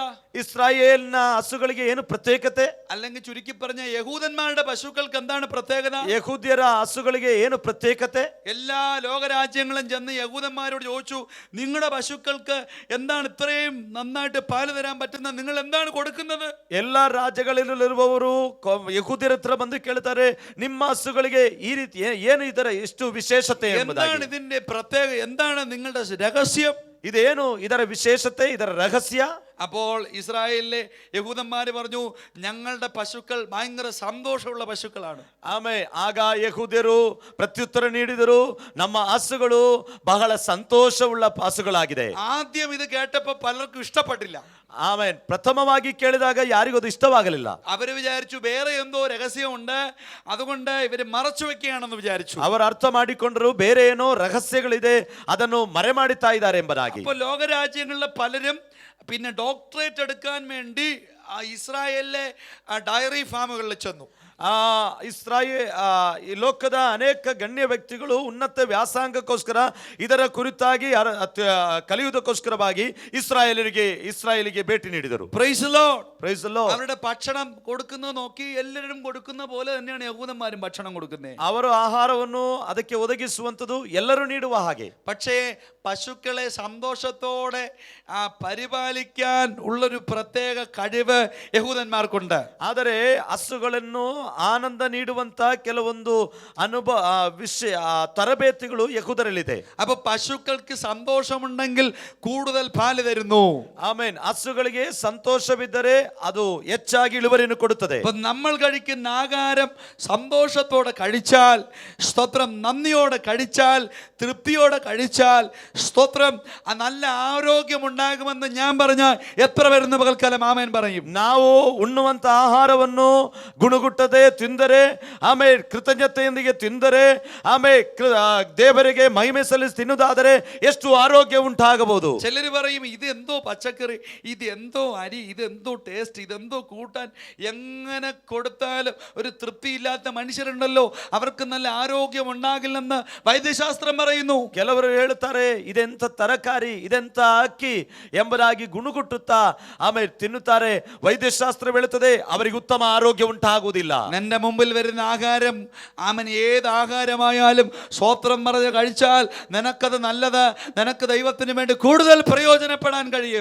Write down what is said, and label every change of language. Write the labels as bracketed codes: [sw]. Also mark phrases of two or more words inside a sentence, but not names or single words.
[kn] ഇസ്രായേലിന ಹಸುಗಳಿಗೆ ಏನು ಪ್ರತ್ಯೇಕತೆ? [ml] അല്ലെങ്കിൽ ചുരുക്കി പറഞ്ഞ യഹൂദന്മാരുടെ പശുക്കൾക്ക് എന്താണ് പ്രത്യേകത? [kn] ಯಹೂದ್ಯರ ಹಸುಗಳಿಗೆ ಏನು ಪ್ರತ್ಯೇಕತೆ? [ml] എല്ലാ ലോകരാജ്യങ്ങളും ചെന്ന് യഹൂദന്മാരോട് ചോദിച്ചു, നിങ്ങളുടെ പശുക്കൾക്ക് എന്താണ് ഇത്രയും നന്നായിട്ട് പാല് തരാൻ പറ്റുന്ന, നിങ്ങൾ എന്താണ് കൊടുക്കുന്നത്? [kn] എല്ലാ ರಾಜ್ಯಗಳಲ್ಲಿರುವವರು ಯಹೂದ್ಯರ ಹತ್ರ ಬಂದು ಕೇಳ್ತಾರೆ, ನಿಮ್ಮ ಹಸುಗಳಿಗೆ ಈ ರೀತಿ ಏನು ಇದರ ಎಷ್ಟು ವಿಶೇಷತೆ ಎಂಬುದಾಗಿ. [ml] എന്താണ് ഇതിന്റെ പ്രത്യേകത, എന്താണ് നിങ്ങളുടെ രഹസ്യം? [kn] ಇದೇನು ಇದರ ವಿಶೇಷತೆ, ಇದರ ರಹಸ್ಯ? [ml] അപ്പോൾ ഇസ്രായേലിലെ യഹൂദന്മാര് പറഞ്ഞു, ഞങ്ങളുടെ പശുക്കൾ ഭയങ്കര സന്തോഷമുള്ള പശുക്കളാണ്. [kn] ಆಗ ಯಹೂದ್ಯರು ಪ್ರತ್ಯುತ್ತರ ನೀಡಿದರು, ನಮ್ಮ ಹಸುಗಳು ಬಹಳ ಸಂತೋಷವುಳ್ಳ ಹಸುಗಳಾಗಿದೆ. [ml] ആദ്യം ഇത് കേട്ടപ്പോൾ പലർക്കും ഇഷ്ടപ്പെട്ടില്ല. [kn] ಪ್ರಥಮವಾಗಿ ಕೇಳಿದಾಗ ಯಾರಿಗೂ ಅದು ಇಷ್ಟವಾಗಲಿಲ್ಲ. [ml] അവര് വിചാരിച്ചു വേറെ എന്തോ രഹസ്യമുണ്ട്, അതുകൊണ്ട് ഇവര് മറച്ചു വെക്കുകയാണെന്ന് വിചാരിച്ചു. [kn] ಅವರು ಅರ್ಥ ಮಾಡಿಕೊಂಡರು ಬೇರೆ ಏನೋ ರಹಸ್ಯಗಳಿದೆ, ಅದನ್ನು ಮರೆ ಮಾಡುತ್ತಾ ಇದ್ದಾರೆ ಎಂಬುದಾಗಿ. [ml] അപ്പോൾ ലോകരാജ്യങ്ങളിലെ പലരും പിന്നെ ഡോക്ടറേറ്റ് എടുക്കാൻ വേണ്ടി ഇസ്രായേലിലെ ഡയറി ഫാമുകളിൽ ചെന്നു. [kn] ಈ ಲೋಕದ ಅನೇಕ ಗಣ್ಯ ವ್ಯಕ್ತಿಗಳು ಉನ್ನತ ವ್ಯಾಸಂಗಕ್ಕೋಸ್ಕರ ಇದರ ಕುರಿತಾಗಿ ಕಲಿಯುವುದಕ್ಕೋಸ್ಕರವಾಗಿ ಇಸ್ರಾಯೇಲಿಗೆ ಭೇಟಿ ನೀಡಿದರು. [en] Praise the Lord. Praise the Lord. [ml] അവരുടെ ഭക്ഷണം കൊടുക്കുന്നത് നോക്കി എല്ലാവരും കൊടുക്കുന്ന പോലെ തന്നെയാണ് യഹൂദന്മാരും ഭക്ഷണം കൊടുക്കുന്നത്. [kn] ಅವರು ಆಹಾರವನ್ನು ಅದಕ್ಕೆ ಒದಗಿಸುವಂತದ್ದು ಎಲ್ಲರೂ ನೀಡುವ ಹಾಗೆ. [ml] പക്ഷേ പശുക്കളെ സന്തോഷത്തോടെ പരിപാലിക്കാൻ ഉള്ളൊരു പ്രത്യേക കഴിവ് യഹൂദന്മാർക്കുണ്ട്. [kn] ಆದರೆ ಹಸುಗಳನ್ನು ಆನಂದ ನೀಡುವಂತ ಕೆಲವೊಂದು ವಿಷಯ ತರಬೇತಿಗಳು ಯಹೂದರಲ್ಲಿದೆ. [ml] അപ്പൊ പശുക്കൾക്ക് സന്തോഷമുണ്ടെങ്കിൽ കൂടുതൽ പാല് തരുന്നു. [kn] ಆಮೇನ್. ಹಸುಗಳಿಗೆ ಸಂತೋಷವಿದ್ದರೆ ಅದು ಹೆಚ್ಚಾಗಿ ಇಳುವರಿಯನ್ನು ಕೊಡುತ್ತದೆ. [ml] അപ്പൊ നമ്മൾ കഴിക്കുന്ന ആഹാരം സന്തോഷത്തോടെ കഴിച്ചാൽ, സ്തോത്രം, നന്ദിയോടെ കഴിച്ചാൽ, തൃപ്തിയോടെ കഴിച്ചാൽ, സ്തോത്രം, നല്ല ആരോഗ്യം ഉണ്ടാകുമെന്ന് ഞാൻ പറഞ്ഞാൽ എത്ര പേരുന്ന പകൽക്കാലം ആമേൻ പറയും? [kn] ನಾವು ಉಣ್ಣುವಂತ ಆಹಾರವನ್ನು ಗುಣಗುಟ್ಟದೆ ತಿಂದರೆ, ಆಮೇಲೆ ಕೃತಜ್ಞತೆಯೊಂದಿಗೆ ತಿಂದರೆ, ಆಮೇಲೆ ದೇವರಿಗೆ ಮಹಿಮೆ ಸಲ್ಲಿಸಿ ತಿನ್ನುವುದಾದರೆ ಎಷ್ಟು ಆರೋಗ್ಯ ಉಂಟಾಗಬಹುದು. [ml] ചിലര് പറയും ഇത് എന്തോ പച്ചക്കറി, ഇത് എന്തോ അരി, ഇതെന്തോ ടേസ്റ്റ്, ഇതെന്തോ കൂട്ടാൻ, എങ്ങനെ കൊടുത്താലും ഒരു തൃപ്തിയില്ലാത്ത മനുഷ്യരുണ്ടല്ലോ, അവർക്ക് നല്ല ആരോഗ്യം ഉണ്ടാകില്ലെന്ന് ವೈದ್ಯಶಾಸ್ತ್ರ പറയുന്നു. [kn] ಕೆಲವರು ಹೇಳುತ್ತಾರೆ ಇದೆಂತ ತರಕಾರಿ, ಇದೆಂತ ಅಕ್ಕಿ ಎಂಬುದಾಗಿ ಗುಣಗುಟ್ಟುತ್ತಾ ಆಮೇಲೆ ತಿನ್ನುತ್ತಾರೆ. ವೈದ್ಯಶಾಸ್ತ್ರ ಹೇಳುತ್ತದೆ ಅವರಿಗೆ ಉತ್ತಮ ಆರೋಗ್ಯ ಉಂಟಾಗುವುದಿಲ್ಲ. [ml] നിന്റെ മുമ്പിൽ വരുന്ന ആഹാരം, ആമൻ ഏത് ആഹാരമായാലും സ്വോത്രം പറഞ്ഞ് കഴിച്ചാൽ നിനക്കത് നല്ലത്, നിനക്ക് ദൈവത്തിന് വേണ്ടി കൂടുതൽ പ്രയോജനപ്പെടാൻ കഴിയും.